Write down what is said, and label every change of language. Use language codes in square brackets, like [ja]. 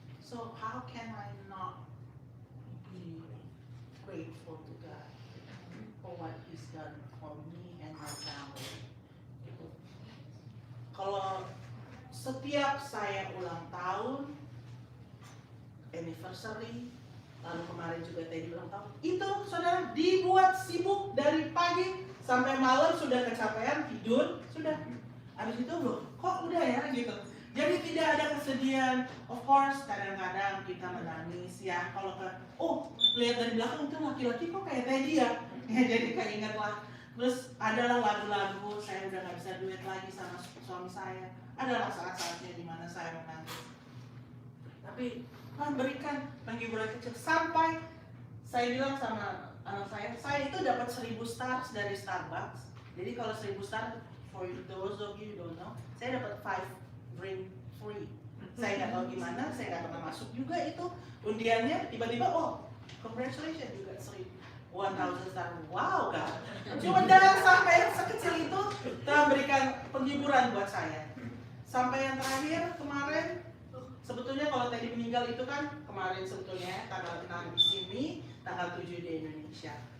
[en] So how can I not be grateful to God for what He's done for me and my family? [id] Gitu. Kalau setiap saya ulang tahun, anniversary, lalu kemarin juga Teddy ulang tahun, itu saudara dibuat sibuk dari pagi sampai malam, sudah kecapean tidur, sudah. Habis itu loh, kok udah ya gitu. Jadi tidak ada kesedihan. [en] Of course [id] kadang-kadang kita menangis ya kalau lihat dari belakang itu laki-laki kok kayak Teddy ya. Ya jadi keinget lah. Terus adalah lagu-lagu, saya udah nggak bisa duet lagi sama suami saya. Adalah saat-saatnya di mana saya menangis. Tapi Tuhan berikan penghiburan kecil sampai saya bilang sama anak saya itu dapat 1000 stars dari Starbucks. Jadi kalau 1000 stars, [en] for those of you who don't know, [id] saya dapat 5 drink free. Saya nggak tahu gimana, saya nggak pernah masuk juga itu undiannya. Tiba-tiba, congratulations juga 1000 star. Wow kan? Cuma jangan sampai yang sekecil itu Tuhan berikan penghiburan buat saya. Sampai yang terakhir kemarin, sebetulnya kalau Teddy meninggal itu kan kemarin sebetulnya tanggal 6 di sini, tanggal 7 di Indonesia.